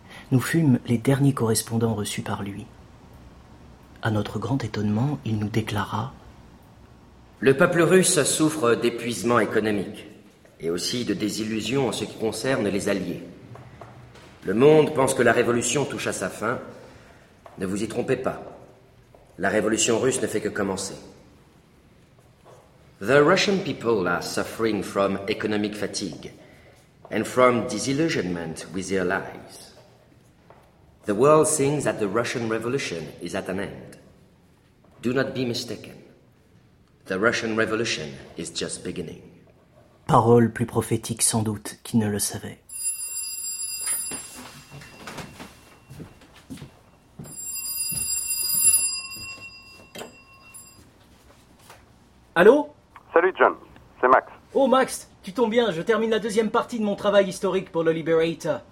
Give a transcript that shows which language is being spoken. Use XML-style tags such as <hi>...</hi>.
<fr>Nous fûmes les derniers correspondants reçus par lui. À notre grand étonnement, il nous déclara « Le peuple russe souffre d'épuisement économique et aussi de désillusion en ce qui concerne les alliés. Le monde pense que la révolution touche à sa fin. Ne vous y trompez pas. La révolution russe ne fait que commencer.</fr> <en>» The Russian people are suffering from economic fatigue and from disillusionment with their lives. The world thinks that the Russian Revolution is at an end. Do not be mistaken. The Russian Revolution is just beginning.</en> <fr>Paroles plus prophétiques sans doute qu'il ne le savait. Allô? Salut John, c'est Max. Oh Max, tu tombes bien, je termine la deuxième partie de mon travail historique pour le Liberator.</fr>